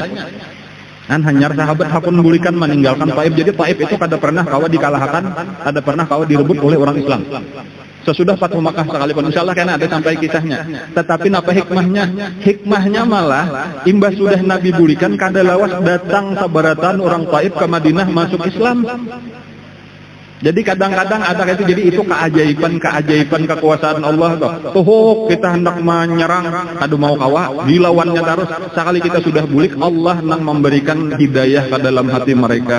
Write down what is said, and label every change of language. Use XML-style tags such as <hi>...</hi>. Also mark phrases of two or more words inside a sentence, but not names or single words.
<bjn>Dan hanyar sahabat hakun bulikan meninggalkan Taif. Jadi Taif itu kada pernah kawa dikalahkan, kada pernah kawa direbut oleh orang Islam. Sesudah Fathu Makkah sekalipun, insyaallah kena ada sampai kisahnya. Tetapi apa hikmahnya? Hikmahnya malah imbas sudah Nabi bulikan kada lawas datang sabaratan orang Taif ke Madinah masuk Islam. Jadi kadang-kadang ada itu, jadi itu keajaiban kekuasaan Allah toh. Kita hendak menyerang, aduh mau kawa, dilawannya terus. Sekali kita sudah bulik, Allah nang memberikan hidayah ke dalam hati mereka.</bjn>